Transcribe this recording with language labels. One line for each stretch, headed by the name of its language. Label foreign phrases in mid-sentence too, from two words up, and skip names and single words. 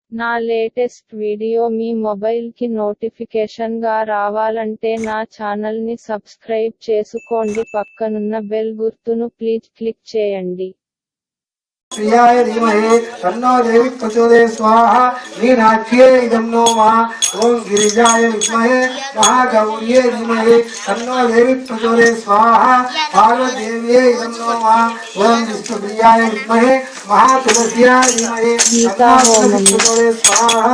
Telugu: నా
English: latest video
Telugu: మీ మొబైల్ కి నోటిఫికేషన్ గా రావాలంటే నా ఛానల్ ని సబ్స్క్రైబ్ చేసుకోండి, పక్కనున్న బెల్ గుర్తును
English: please click
Telugu: చేయండి।
Sanskrit: प्रियाय धीमहि तन्नो देवी प्रचोदयात् स्वाहा। मीनाक्ष्यै इदं नो मा। ओं गिरिजाय विद्महे महागौर्यै धीमहि तन्नो देवी प्रचोदयात् स्वाहा। पार्वतीदेव्यै इदं नो मा। ओं विष्णुप्रियाय विद्महे महातुलस्याय धीमहि तन्नो देवी प्रचोदयात् स्वाहा।